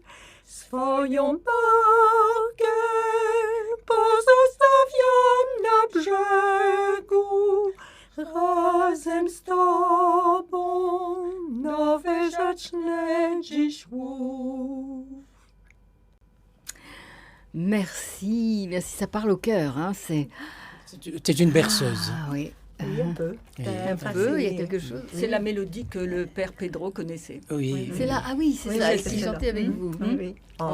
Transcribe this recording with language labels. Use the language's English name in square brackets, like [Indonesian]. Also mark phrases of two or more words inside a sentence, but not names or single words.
[Polish] Swoją barkę pozostawiam na brzegu, razem z Tobą nowe zacznę dziś łów. [French] Merci, merci, ça parle au cœur. Hein, C'est une berceuse. Ah oui. Oui, un peu. Un peu, il y a quelque chose. C'est la mélodie que le père Pedro connaissait. Oui. C'est là, ah oui, c'est Oui, ça, oui, qui c'est chantait ça. avec vous. Oui, oui. En